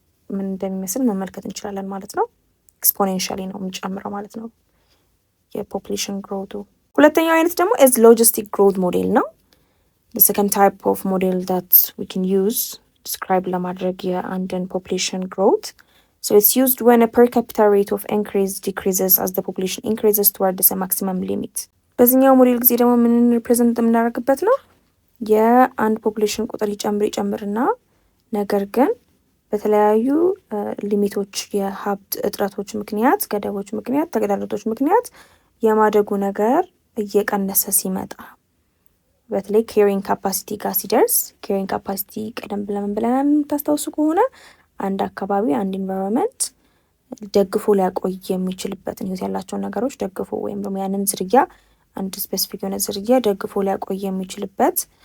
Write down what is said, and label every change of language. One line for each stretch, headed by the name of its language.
Amharic: ምን እንደሚመስል መመልከት እንችላለን ማለት ነው። ኤክስፖኔንሻሊ ነው የሚጨምረው ማለት ነው የፖፑሌሽን ግሮቱ። ሁለተኛው አይነት ደግሞ
English: is logistic growth model
Amharic: ነው።
English: the second type of model that we can use describe
Amharic: ለማድረግ የአንድን population growth.
English: so it's used when a per capita rate of increase decreases as the population increases towards a maximum limit።
Amharic: በዚህኛው ሞዴል ጊዜ ደግሞ ምን ሪፕሬዘንት የምናደርግበት ነው? የአንድ ፖፑሌሽን ቁጥር ይጨምርና ነገር ግን በተለያዩ ሊሚቶች የሀብት እጥረቶች ምክንያት፣ ገደቦች ምክንያት፣ ተግዳሮቶች ምክንያት የማደጉ ነገር እየቀነሰ ሲመጣ በተለይ ኬሪንግ ካፓሲቲ ጋር ሲደርስ ኬሪንግ ካፓሲቲ ቀደም ብለን የምታስታውሱ ከሆነ አንድ አካባቢ አንድ ኢንቫይሮንመንት ደግፎ ሊያቆይ የሚችልበትን ህይወት ያላቸውን ነገሮች ደግፎ ወይም ደግሞ ያንን ዝርያ አንድ ስፔሲፊክ የሆነ ዝርያ ደግፎ ሊያቆይ የሚችልበት